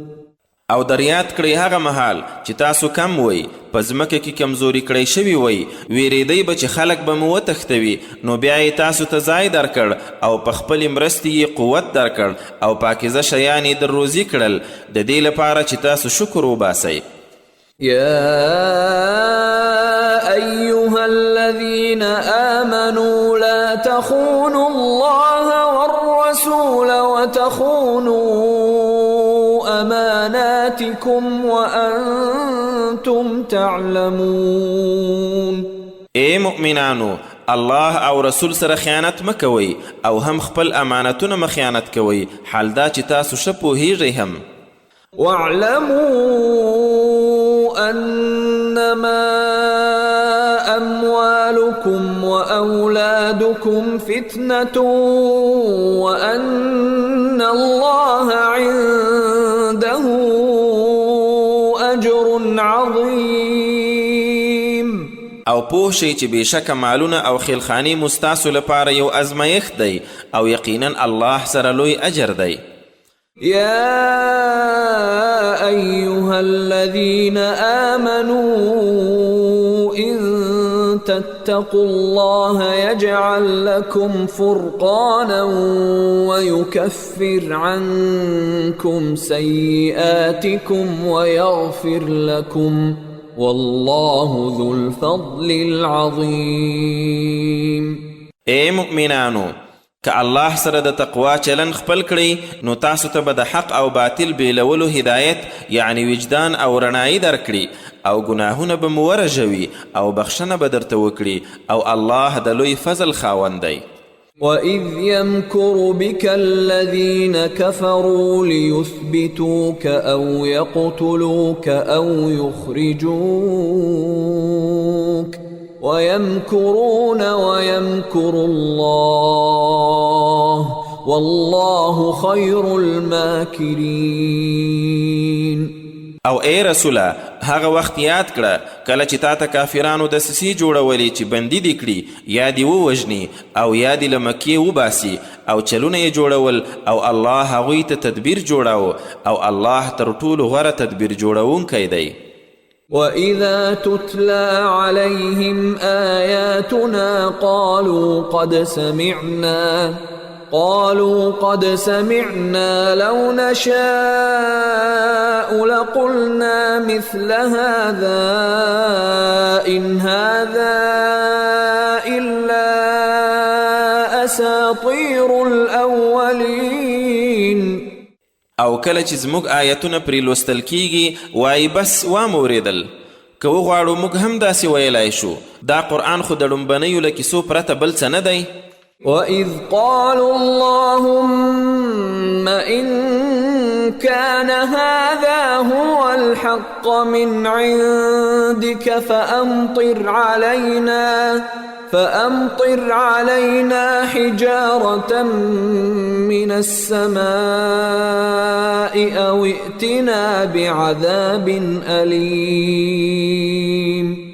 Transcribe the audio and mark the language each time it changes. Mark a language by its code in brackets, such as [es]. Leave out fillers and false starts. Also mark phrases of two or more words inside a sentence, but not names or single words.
[ps] او در یاد کړئ هغه مهال چې تاسو کم وئ، په ځمکه کې کمزوري کړی شوي وئ، ویرېدئ به چې خلک به مو وتښتوي، نو بیا یې تاسو ته ځای درکړ او په خپلې مرستې یې قوت درکړ او پاکیزه شیان یې در روزي کړل، د دې لپاره چې تاسو شکر وباسئ. [ar] يا أيها الذين آمنوا لا تخونوا الله والرسول وتخونوا أماناتكم وأنتم تعلمون. [ps] اے مؤمنانو، الله او رسول سره خیانت مکوئ او هم خپل امانتونه مخیانت کوئ، حال دا چې تاسو ښه پوهیږئ هم. [ar] واعلموا أنما أموالكم وأولادكم فتنة وأن الله عنده أجر عظيم. [ps] او پوه شئ چې بېشکه مالونه او خیلخانې مستاسو لپاره یو ازمایښت دی او یقینا الله سره لوی اجر دی. [ar] يا أيها الذين آمنوا إن تتقوا الله يجعل لكم فرقانا ويكفر عنكم سيئاتكم ويغفر لكم والله ذو الفضل العظيم. [ps] اے مؤمنانو، که الله سره د تقوا چلن خپل کړئ نو تاسو ته به د حق او باطل بیلولو هدایت یعنی وجدان او رڼایي درکړي او ګناهونه به مو ورژوي او بخښنه به درته وکړي او الله د لوی فضل خاوند دی. [ar] وَإِذْ يَمْكُرُ بِكَ الَّذِينَ كَفَرُوا لِيُثْبِتُوكَ أَوْ يَقْتُلُوكَ أَوْ يُخْرِجُوكَ وَيَمْكُرُونَ وَيَمْكُرُ اللَّهُ وَاللَّهُ خَيْرُ الْمَاكِرِينَ. [ps] او اے رسوله، هغه وخت یاد کړه کله چې تا ته کافرانو دسیسې جوړولې چې بندي دې کړي یا دې ووژني او یا دې له مکې وباسي او چلونه یې جوړول او الله هغوی ته تدبیر جوړاو او الله تر ټولو غوره تدبیر جوړونکی دی. [ar] وَإِذَا تُتْلَى عَلَيْهِمْ آيَاتُنَا قالوا قد سمعنا لو نشاء لقلنا مثل هذا إن هذا إلا أساطير الأولين. [ps] او کله چې زموږ آیتونه پرې لوستل کیږي وایي بس واموریدل، که وغواړو موږ هم داسې ویلی شو، دا قرآن خو د لومبنیو له کیسو پرته بل څه نه دی. [ar] وَإِذْ قَالُوا اللَّهُمَّ إِن كَانَ هَذَا هُوَ الْحَقَّ مِنْ عِنْدِكَ فَأَمْطِرْ عَلَيْنَا حِجَارَةً مِّنَ السَّمَاءِ أَوْ ائْتِنَا بِعَذَابٍ أَلِيمٍ.